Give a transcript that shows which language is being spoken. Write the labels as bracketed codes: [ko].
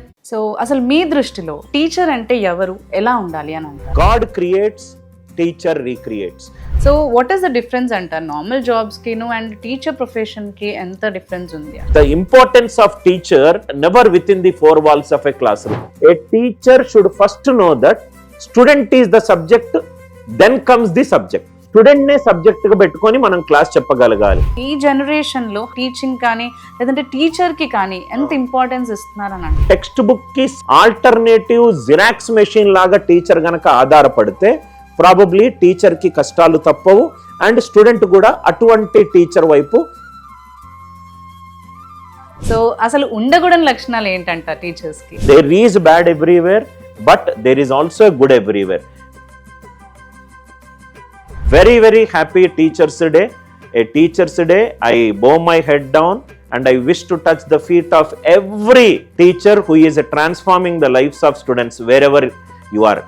[te] So అసలు మీ దృష్టిలో teacher అంటే ఎవరు, ఎలా ఉండాలి అని అంటారు? [en] God creates, teacher recreates. So what is the difference అంటారు normal jobs కి and teacher profession కి ఎంత difference ఉంది? The importance of teacher never within the four walls of a classroom. A teacher should first know that student is the subject, then comes the subject. [te] Student నే subject గా పెట్టుకొని మనం class చెప్పగలగాలి. ఈ generation లో teaching కానీ లేదంటే teacher కి కానీ ఎంత ఇంపార్టెన్స్ ఇస్తున్నారని అంటే టెక్స్ట్ బుక్ కి ఆల్టర్నేటివ్ జిరాక్స్ మెషిన్ లాగా టీచర్ గనక ఆధారపడితే ప్రాబబ్లీ టీచర్ కి కష్టాలు తప్పవు అండ్ స్టూడెంట్ కూడా అటువంటి టీచర్ వైపు. సో అసలు ఉండకూడని లక్షణాలు ఏంటంట టీచర్స్ కి? [en] There is bad everywhere but there is also good everywhere. Very happy Teachers Day. A Teachers Day, I bow my head down and I wish to touch the feet of every teacher who is transforming the lives of students wherever you are.